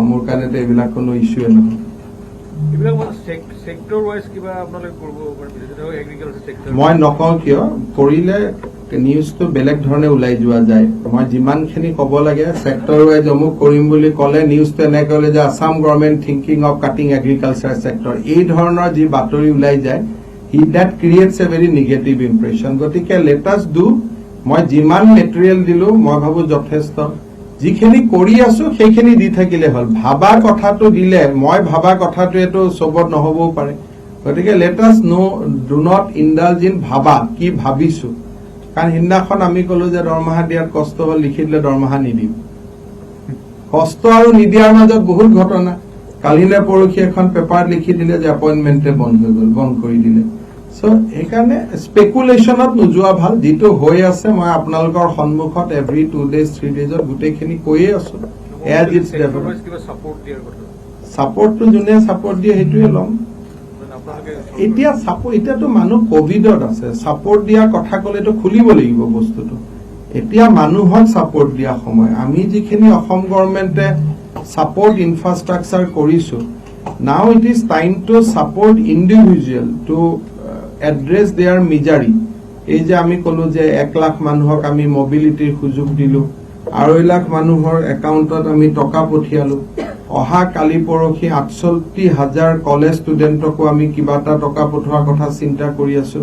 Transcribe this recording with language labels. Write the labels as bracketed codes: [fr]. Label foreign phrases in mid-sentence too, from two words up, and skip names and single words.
[as] মোৰ কাৰণেতো এইবিলাক কোনো ইছ্যুৱে নহয়। মই নকওঁ কিয়, কৰিলে নিউজটো বেলেগ ধৰণে ওলাই যোৱা যায়। মই যিমানখিনি ক'ব লাগে [en] sector wise [as] অমুক কৰিম বুলি ক'লে নিউজটো এনে ক'লে যে [en] Assam government thinking of cutting agriculture sector, [as] এই ধৰণৰ যি বাতৰি ওলাই যায়, [en] that creates a very negative impression. গতিকে let us do, [as] মই যিমান মেটেৰিয়েল দিলো মই ভাবো যথেষ্ট। যিখিনি কৰি আছো সেইখিনি দি থাকিলে হ'ল। ভাবা কথাটো দিলে, মই ভাবা কথাটোৱেতো চবত নহবও পাৰে। [en] গতিকে let us do not indulge in ভাবা, [as] কি ভাবিছো। কাৰণ সিদিনাখন আমি কলো যে দৰমহা দিয়াত কষ্ট হ'ল, লিখি দিলে দৰমহা নিদিম। কষ্ট আৰু নিদিয়াৰ মাজত বহুত ঘটনা। কালিলে পৰহি এখন পেপাৰ লিখি দিলে যে এপইণ্টমেণ্টে বন্ধ হৈ গ'ল, বন্ধ কৰি দিলে। চ' সেইকাৰণে স্পেকুলেশ্যনত নোযোৱা ভাল। যিটো হৈ আছে মই আপোনালোকৰ সন্মুখত [en] every 2 days 3 days [as] ত গোটেইখিনি কৈয়ে আছো। [en] as it's develop [as] ছাপোৰ্টটো যোনে ছাপোৰ্ট দিয়ে সেইটোৱে ল'ম। এতিয়াতো মানুহ কভিডত আছে, ছাপোৰ্ট দিয়া কথা ক'লেতো খুলিব লাগিব বস্তুটো। এতিয়া মানুহক ছাপোৰ্ট দিয়া সময়। আমি যিখিনি অসম গভৰ্ণমেণ্টে [en] support infrastructure [as] কৰিছো, [en] now it is time to support individual to address their misery. [as] এই যে আমি কলো যে 1 লাখ মানুহক আমি মবিলিটিৰ সুযোগ দিলো, 2.5 লাখ মানুহৰ একাউণ্টত আমি টকা পঠিয়ালো। অহা কালি পৰহি 68,000 [en] college students [as] আমি কিবা এটা টকা পঠোৱাৰ কথা চিন্তা কৰি আছো।